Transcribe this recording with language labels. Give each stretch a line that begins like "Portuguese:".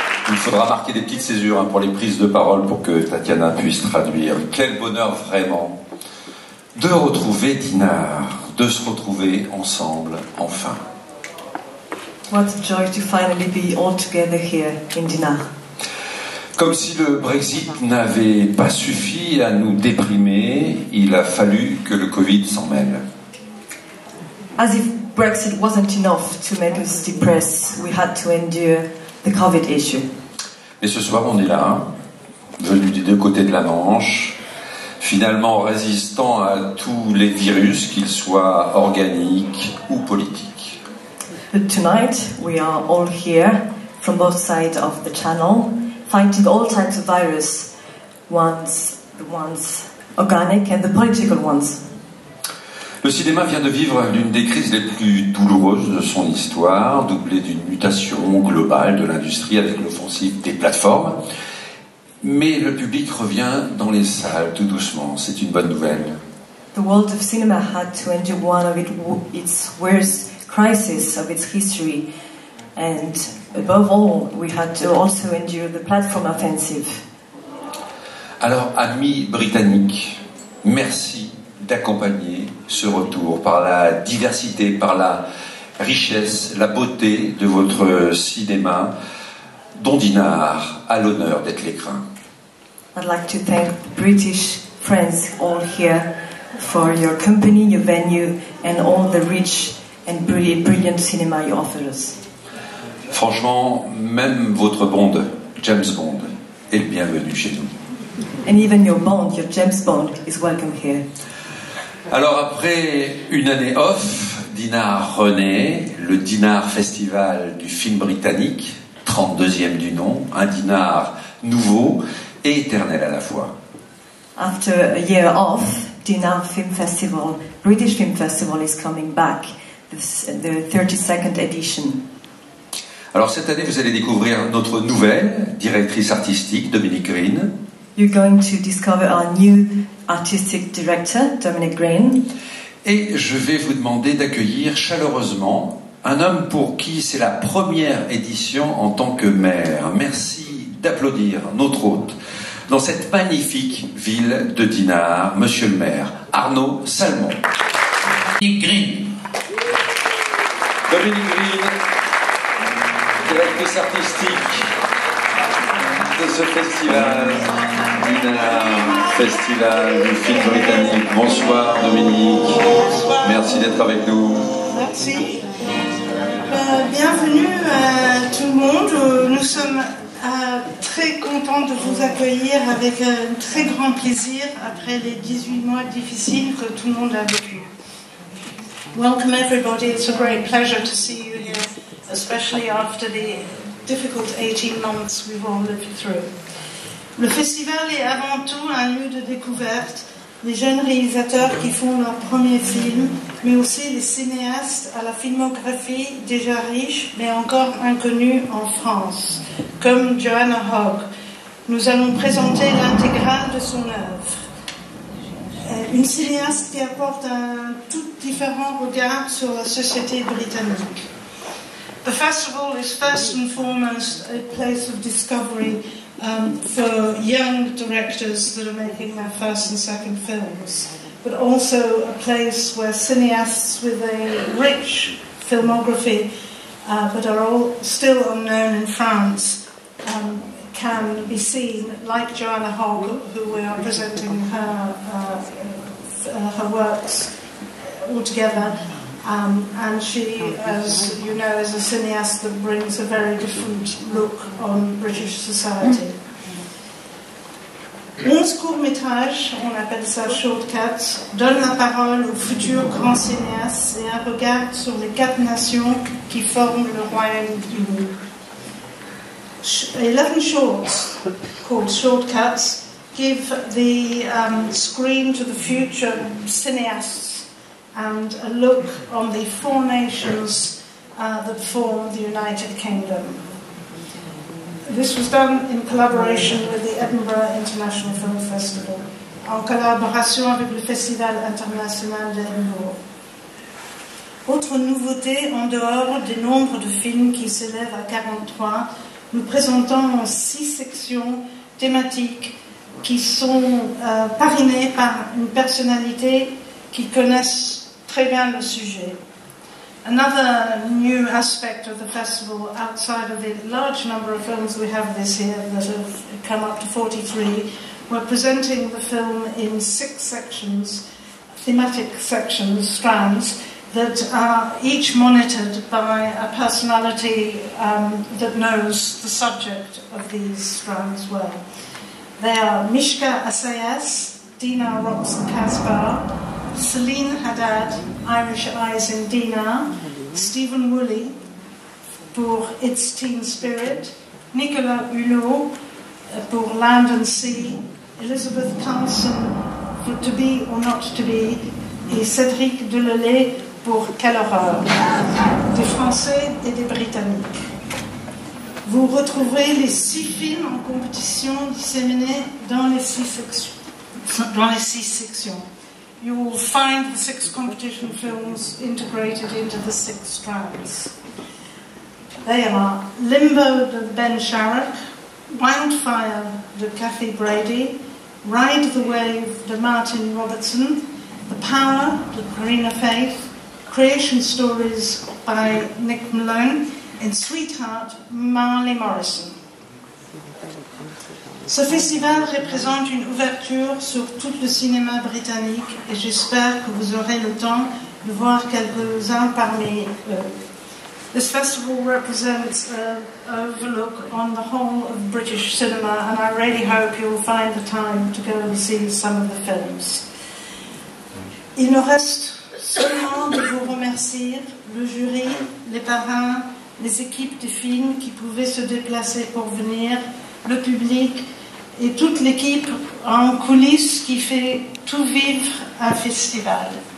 French: Il faudra marquer des petites césures pour les prises de parole pour que Tatiana puisse traduire. Quel bonheur vraiment de retrouver Dinar, de se retrouver ensemble enfin.
English: What a joy to finally be all together here in Dinard.
French: Comme si le Brexit n'avait pas suffi à nous déprimer, il a fallu que le Covid s'en mêle.
English: As if Brexit wasn't enough to make us depressed, we had to endure the COVID issue.
French: Et ce soir, on est là, venus des deux côtés de la Manche, finalement résistant à tous les virus, qu'ils soient organiques ou politiques.
English: But tonight, we are all here from both sides of the channel, fighting all types of virus, the ones organic and the political ones.
French: Le cinéma vient de vivre l'une des crises les plus douloureuses de son histoire, doublée d'une mutation globale de l'industrie avec l'offensive des plateformes. Mais le public revient dans les salles tout doucement, c'est une bonne nouvelle.
English: The world of cinema had to endure one of its worst crises of its history, and above all, we had to also endure the platform offensive.
French: Alors, amis britanniques, merci d'accompagner ce retour par la diversité, par la richesse, la beauté de votre cinéma, dont Dinard a l'honneur d'être l'écrin.
English: I'd like to thank the British friends all here for your company, your venue, and all the rich and brilliant cinema you offer us.
French: Franchement, même votre Bond, James Bond, est le bienvenu chez nous.
English: And even your Bond, your James Bond, is welcome here.
French: Alors après une année off, Dinard renaît, le Dinard Festival du film britannique, 32e du nom, un Dinard nouveau et éternel à la fois.
English: After a year off, Dinard Film Festival, British Film Festival is coming back, the 32nd edition.
French: Alors cette année, vous allez découvrir notre nouvelle directrice artistique, Dominic Green.
English: You're going to discover our new artistic director, Dominic Green.
French: Et je vais vous demander d'accueillir chaleureusement un homme pour qui c'est la première édition en tant que maire. Merci d'applaudir notre hôte dans cette magnifique ville de Dinard, monsieur le maire, Arnaud Salmon. Dominic Green. Dominic Green, directrice artistique de ce festival, Dinard Festival du film britannique. Bonsoir Dominique. Bonsoir. Merci d'être avec nous. Merci. Bienvenue à tout le monde. Nous sommes très contents de vous accueillir avec un très grand plaisir après les 18 mois difficiles que tout le monde a vécu.
English: Welcome everybody. It's a great pleasure to see you here, especially after the difficult 18 months we've all lived through.
French: Le festival est avant tout un lieu de découverte, les jeunes réalisateurs qui font leur premier film, mais aussi les cinéastes à la filmographie déjà riche, mais encore inconnue en France, comme Joanna Hogg. Nous allons présenter l'intégrale de son œuvre. Une cinéaste qui apporte un tout différent regard sur la société britannique.
English: The festival is first and foremost a place of discovery for young directors that are making their first and second films, but also a place where cineasts with a rich filmography but are all still unknown in France can be seen, like Joanna Hogg, who we are presenting her works all together. And she, as you know, is a cineast that brings a very different look on British society.
French: 11 courts-métrages, on appelle ça shortcuts, donnent la parole aux futurs grands cinéastes et un regard sur les 4 nations qui forment le Royaume-Uni.
English: 11 shorts, called shortcuts, give the screen to the future cineasts and a look on the four nations that form the United Kingdom. This was done in collaboration with the Edinburgh International Film Festival,
French: en collaboration avec le Festival international d'Edinburgh. Autre nouveauté, en dehors des nombres de films qui s'élèvent à 43, nous présentons 6 sections thématiques qui sont parrainées par une personnalité qui connaisse très bien le sujet.
English: Another new aspect of the festival, outside of the large number of films we have this year that have come up to 43, we're presenting the film in 6 sections, thematic sections, strands, that are each monitored by a personality that knows the subject of these strands well. They are Mishka Assayas, Dina Roxon Kaspar, Celine Haddad, Irish Eyes in Dina, Stephen Woolley pour It's Teen Spirit, Nicolas Hulot pour Land and Sea, Elizabeth Carlson for To Be or Not To Be, et Cédric Delelay pour Quelle horreur,
French: des Français et des Britanniques. Vous retrouverez les 6 films en compétition disséminés dans les 6 sections.
English: You will find the 6 competition films integrated into the 6 strands. They are Limbo de Ben Sharrock, Wildfire de Kathy Brady, Ride the Wave de Martin Robertson, The Power de Karina Faith, Creation Stories by Nick Malone, and Sweetheart, Marley Morrison.
French: Ce festival représente une ouverture sur tout le cinéma britannique et j'espère que vous aurez le temps de voir quelques-uns parmi eux.
English: This festival represents an overlook on the whole of British cinema and I really hope you'll find the time to go and see some of the films.
French: Il nous reste seulement de vous remercier, le jury, les parrains, les équipes de films qui pouvaient se déplacer pour venir, le public et toute l'équipe en coulisses qui fait tout vivre un festival.